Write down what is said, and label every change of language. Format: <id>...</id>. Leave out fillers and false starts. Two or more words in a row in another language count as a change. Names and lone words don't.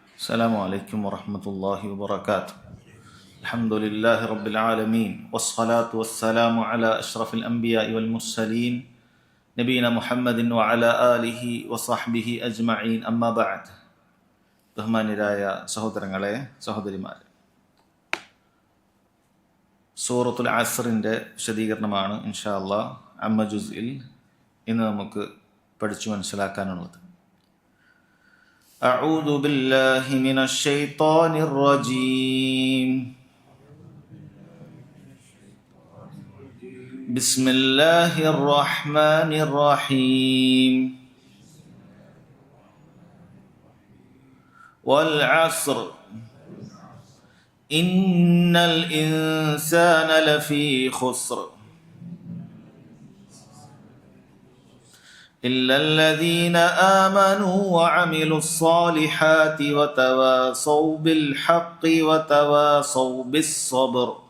<ar>السلام عليكم ورحمة الله وبركاته. الحمد لله رب العالمين والصلاة والسلام على أشرف الأنبياء والمرسلين نبينا محمد وعلى آله وصحبه أجمعين أما بعد.</ar> <ml>ബഹുമാന്യരായ സഹോദരങ്ങളെ സഹോദരിമാരെ, സൂറത്തുൽ അസ്റിൻ്റെ വിശദീകരണമാണ്</ml> <ar>إن شاء الله</ar> <ml>അമ്മ ജുസ്ഇൽ ഇന്ന് നമുക്ക് പഠിച്ചു മനസ്സിലാക്കാനുള്ളത്.</ml> <ar>أعوذ بالله من الشيطان الرجيم. بسم الله الرحمن الرحيم. والعصر إن الإنسان لفي خسر إلا الذين آمنوا وعملوا الصالحات وتواصوا بالحق وتواصوا بالصبر.</ar>